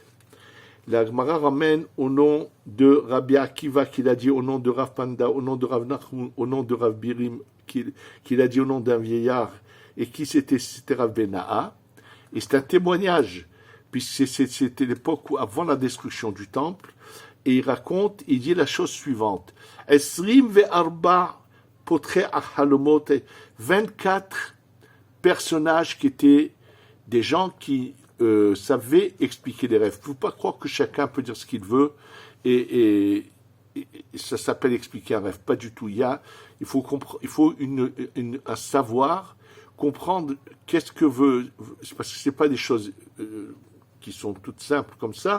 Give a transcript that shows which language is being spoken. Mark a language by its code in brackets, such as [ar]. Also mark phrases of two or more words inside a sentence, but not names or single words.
[fr] La Gemara ramène au nom de Rabbi Akiva, qu'il a dit au nom de Rav Panda, au nom de Rav Nachum, au nom de Rav Birim, qu'il a dit au nom d'un vieillard, et qui c'était Rav Benaha. Et c'est un témoignage, puisque c'était l'époque avant la destruction du temple, et il dit la chose suivante. [he] עשרים וארבעה פותרי החלומות, [fr] 24 personnages qui étaient des gens qui savaient expliquer les rêves. Il ne faut pas croire que chacun peut dire ce qu'il veut et ça s'appelle expliquer un rêve. Pas du tout. Il faut un savoir, comprendre qu'est-ce que veut, parce que ce n'est pas des choses qui sont toutes simples comme ça.